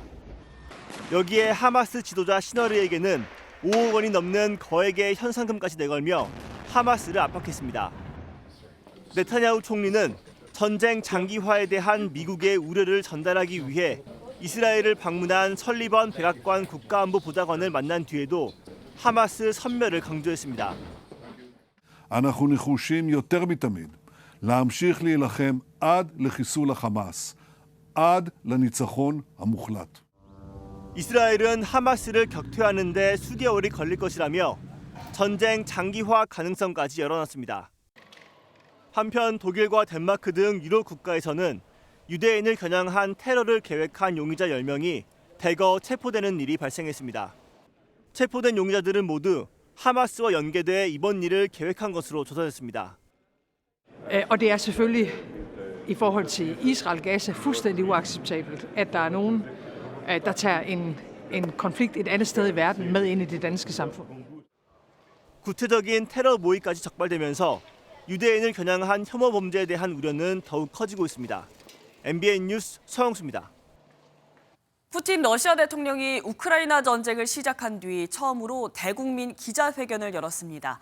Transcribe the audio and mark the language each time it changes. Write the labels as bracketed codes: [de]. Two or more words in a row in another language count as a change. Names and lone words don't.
[ko] 여기에 하마스 지도자 시너르에게는 5억 원이 넘는 거액의 현상금까지 내걸며 하마스를 압박했습니다. 네타냐후 총리는 전쟁 장기화에 대한 미국의 우려를 전달하기 위해 이스라엘을 방문한 설리번 백악관 국가안보보좌관을 만난 뒤에도 하마스 섬멸을 강조했습니다. [he] אנחנו נחושים יותר מתמיד להמשיך להילחם עד לחיסול החמאס, עד לניצחון המוחלט. [ko] 이스라엘은 하마스를 격퇴하는 데 수개월이 걸릴 것이라며 전쟁 장기화 가능성까지 열어놨습니다. 한편 독일과 덴마크 등 유럽 국가에서는 유대인을 겨냥한 테러를 계획한 용의자 10명이 대거 체포되는 일이 발생했습니다. 체포된 용의자들은 모두 하마스와 연계돼 이번 일을 계획한 것으로 조사됐습니다. [da] Og det er selvfølgelig i forhold til Israel-Gaza fuldstændig uacceptabelt, at der er nogen, der tager en konflikt et andet sted i verden med ind i det danske samfund. [ko] 구체적인 테러 모의까지 적발되면서 유대인을 겨냥한 혐오 범죄에 대한 우려는 더욱 커지고 있습니다. MBN 뉴스 서영수입니다. 푸틴 러시아 대통령이 우크라이나 전쟁을 시작한 뒤 처음으로 대국민 기자회견을 열었습니다.